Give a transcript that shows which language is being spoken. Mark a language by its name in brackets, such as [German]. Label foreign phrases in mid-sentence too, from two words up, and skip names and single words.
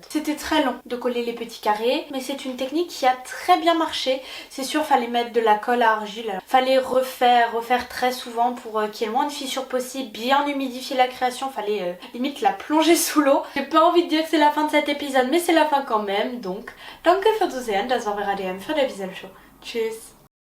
[French] C'était très long de coller les petits carrés, mais c'est une technique qui a très bien marché. C'est sûr, fallait mettre de la colle à argile, fallait refaire très souvent pour qu'il y ait le moins de fissures possible, bien humidifier la création, fallait limite la plonger sous l'eau. J'ai pas envie de dire que c'est la fin de cet épisode, mais c'est la fin quand même, donc [German] danke für Zusehen, das war Radio M für der Visual Show. Tschüss.